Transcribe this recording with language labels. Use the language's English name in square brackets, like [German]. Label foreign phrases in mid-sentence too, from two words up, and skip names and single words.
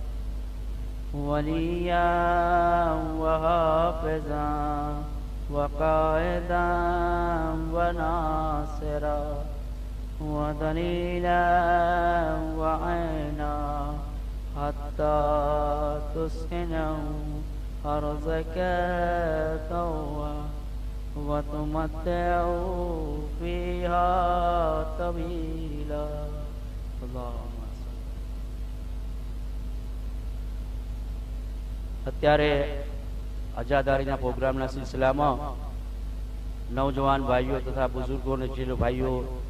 [Arabic] وليا وحافظا وقائدا وناصرا ودليلا وعينا حتى تسكنه أرضك طوعا وتمتعه فيها طويلا. [Gujarati] اللهم અત્યારે અજાદારીના પ્રોગ્રામના સિલસિલામાં નવજવાન ભાઈઓ તથા બુઝુર્ગો અને ચીલો ભાઈઓ